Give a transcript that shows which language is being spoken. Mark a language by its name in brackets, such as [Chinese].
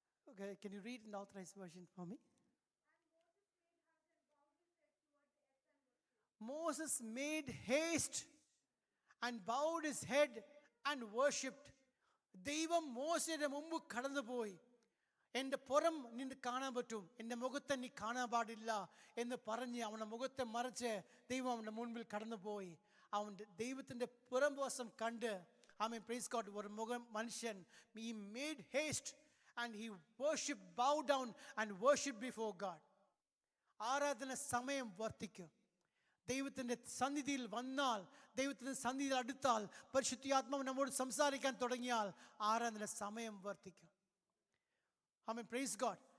[English] Okay, can you read in the authorized version for me? Moses made haste and bowed his head and worshipped. [Malayalam] ദൈവം മോശയുടെ മുമ്പ് കടന്നുപോയി. എൻ്റെ പുറം നിന്നെ കാണാൻ പറ്റും, എൻ്റെ മുഖത്തെ നീ കാണാൻ പാടില്ല എന്ന് പറഞ്ഞ് അവൻ്റെ മുഖത്തെ മറച്ച് ദൈവം അവൻ്റെ മുൻപിൽ കടന്നുപോയി. അവൻ്റെ ദൈവത്തിൻ്റെ പുറം വശം കണ്ട് [English] praise God, [Malayalam] ഒരു മനുഷ്യൻ [English] he made haste and he worshiped, bowed down and worshiped before God. [Malayalam] ആരാധന സമയം വർദ്ധിക്കും. ദൈവത്തിൻ്റെ സന്നിധിയിൽ വന്നാൽ, ദൈവത്തിൻ്റെ സന്നിധിയിൽ അടുത്താൽ, പരിശുദ്ധാത്മാവ് നമ്മോട് സംസാരിക്കാൻ തുടങ്ങിയാൽ ആരാധന സമയം വർദ്ധിക്കും. ആമേൻ, പ്രൈസ് ഗോഡ്.